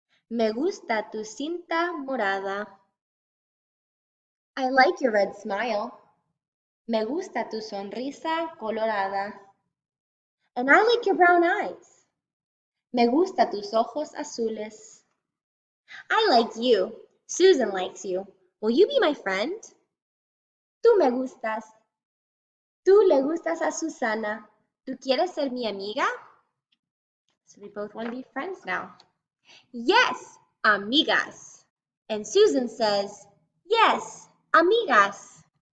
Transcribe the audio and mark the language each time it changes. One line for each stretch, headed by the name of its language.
Spanish: Me gusta tu cinta morada.
English: I like your red smile.
Spanish: Me gusta tu sonrisa colorada.
English: And I like your brown eyes.
Spanish: Me gusta tus ojos azules.
English: I like you. Susan likes you. Will you be my friend?
Spanish: Tú me gustas. Tú le gustas a Susana. ¿Tú quieres ser mi amiga?
English: So they both want to be friends now. Yes, amigas. And Susan says, yes, amigas.